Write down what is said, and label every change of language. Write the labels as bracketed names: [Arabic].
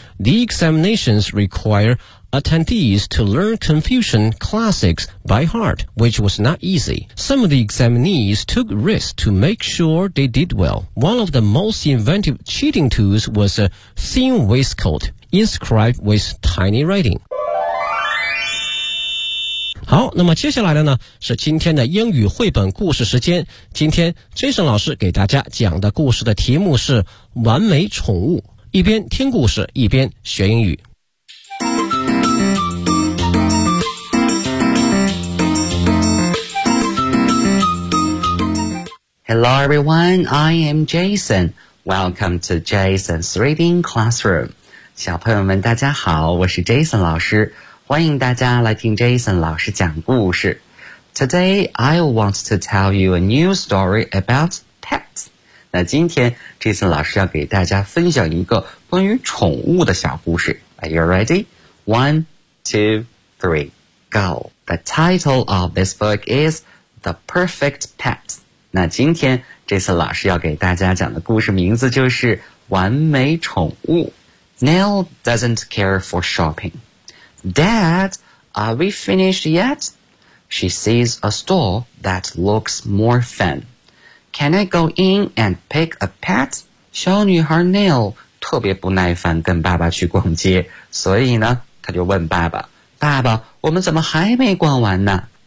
[English] The examinations require attendees to learn Confucian classics by heart, which was not easy. Some of the examinees took risks to make sure they did well. One of the most inventive cheating tools was a thin waistcoat inscribed with tiny writing. [Chinese] 好，那么接下来的呢，是今天的英语绘本故事时间。今天Jason老师给大家讲的故事的题目是完美宠物。一边听故事，一边学英语。 [English] Hello everyone, I am Jason. Welcome to Jason's Reading Classroom. [Chinese] 小朋友们大家好，我是 Jason 老师，欢迎大家来听 Jason 老师讲故事。 [English] Today, I want to tell you a new story about pets. [Chinese] 那今天 Jason 老师要给大家分享一个关于宠物的小故事。 [English] Are you ready? One, two, three, go. The title of this book is The Perfect Pet. [Chinese] 那今天这次老师要给大家讲的故事名字就是完美宠物。 [English] Nell doesn't care for shopping. Dad, are we finished yet? She sees a store that looks more fun. Can I go in and pick a pet? [Chinese] 小女孩 Nell 特别不耐烦跟爸爸去逛街，所以呢，她就问爸爸，爸爸，我们怎么还没逛完呢？